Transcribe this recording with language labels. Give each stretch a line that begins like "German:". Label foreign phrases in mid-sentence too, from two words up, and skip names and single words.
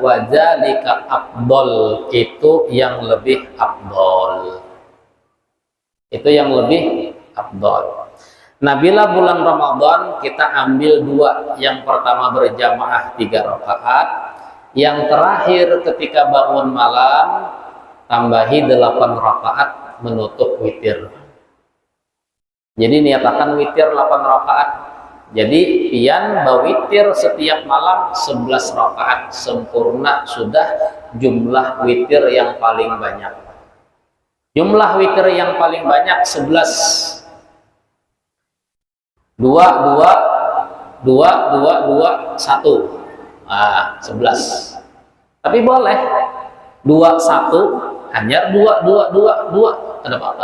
Arabic: وذلك أفضل,
Banjar: itu yang lebih afdol, itu yang lebih afdol. Nah, bila bulan Ramadan kita ambil dua, yang pertama berjamaah 3 rakaat, yang terakhir ketika bangun malam tambahi 8 rakaat menutup witir. Jadi niatakan witir 8 rakaat. Jadi pian bawitir setiap malam 11 rakaat, sempurna sudah jumlah witir yang paling banyak. Jumlah witir yang paling banyak 11. 2, 2, 2, 2, 2, 1. Nah, 11. Tapi boleh 2, 1, hanya 2, 2, 2, 2. Ada apa-apa.